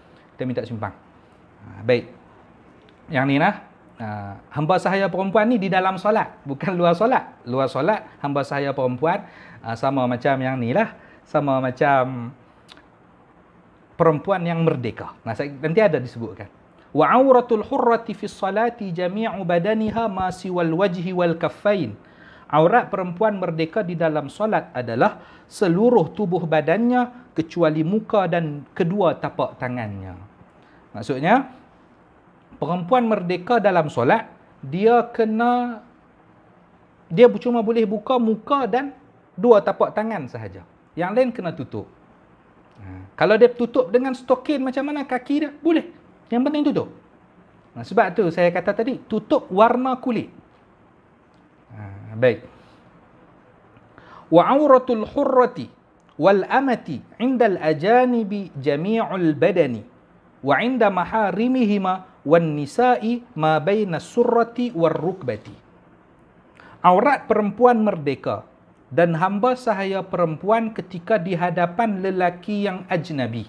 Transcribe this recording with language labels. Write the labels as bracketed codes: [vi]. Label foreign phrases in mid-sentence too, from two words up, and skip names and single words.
[ms] Kita minta simpang. Baik. Yang ni lah, hamba sahaya perempuan ni di dalam solat, bukan luar solat. Luar solat, hamba sahaya perempuan sama macam yang ni lah, sama macam perempuan yang merdeka. Nanti ada disebutkan. [ar] وعورة الحرة في الصلاة جميع بدنها ما سوى الوجه والكفين. [ms] Aurat perempuan merdeka di dalam solat adalah seluruh tubuh badannya kecuali muka dan kedua tapak tangannya. Maksudnya, perempuan merdeka dalam solat, dia cuma boleh buka muka dan dua tapak tangan sahaja. Yang lain kena tutup. Kalau dia tutup dengan stokin macam mana kaki dia, boleh. Yang penting tutup. Sebab tu saya kata tadi, tutup warna kulit. Baik. [ar] وعورة الحرة والأمة عند الأجانب جميع البدن وعند محارمهما والنساء ما بين السرة والركبة. [ms] Aurat perempuan merdeka dan hamba sahaya perempuan ketika di hadapan lelaki yang ajnabi.